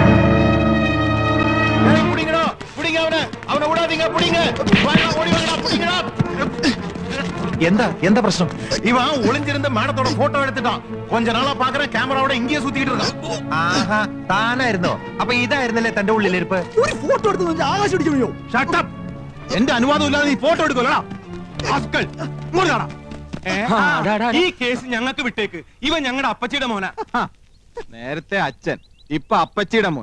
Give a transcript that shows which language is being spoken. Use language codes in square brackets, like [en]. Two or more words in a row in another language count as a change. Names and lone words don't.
[ta] புடிங்கடா, புடிங்க அவனை. அவனை விடாதீங்க, புடிங்க. வாங்க, ஓடி வாங்கடா, புடிங்கடா. எந்த பிரச்சனை? இவன் ஒளிஞ்சிருந்த மேடத்தோட போட்டோ எடுத்துட்டான். கொஞ்ச நாளா பாக்குறேன் கேமராவோட இங்கேயே சுத்திட்டு இருக்கான். [ml] ആഹാ, താനായിരുന്നോ? അപ്പൊ ഇതായിരുന്നല്ലേ തന്റെ ഉള്ളിലിരിപ്പ്? ഒരു ഫോട്ടോ എടുത്ത് ആകാശം അടിച്ചു. [en] shut up. [ml] എന്റെ അനുവാദം ഇല്ലാതെ നീ ഫോട്ടോ എടുക്കലടാ. ആസ്കൽ. ഇങ്ങോട്ടാടാ. ഈ കേസ് ഞങ്ങൾക്ക് വിട്ടേക്ക്. ഇവൻ ഞങ്ങളുടെ അപ്പച്ചിയുടെ മോനാ. നേരത്തെ അച്ഛൻ, ഇപ്പൊ അപ്പച്ചിയുടെ മോൻ.